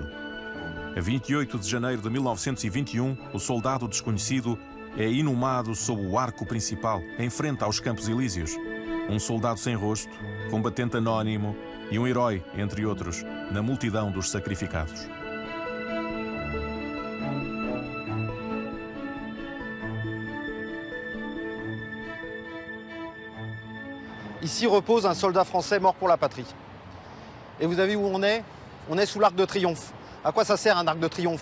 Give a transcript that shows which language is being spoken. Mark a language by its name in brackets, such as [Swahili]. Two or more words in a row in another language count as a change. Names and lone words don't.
[Portuguese] A 28 de janeiro de 1921, o soldado desconhecido é inumado sob o arco principal, em frente aos Campos Elíseos. Um soldado sem rosto, combatente anónimo e um herói, entre outros, na multidão dos sacrificados. [French] Ici repose un soldat français mort pour la patrie. Et vous avez vu où on est? On est sous l'Arc de Triomphe. À quoi ça sert un arc de triomphe?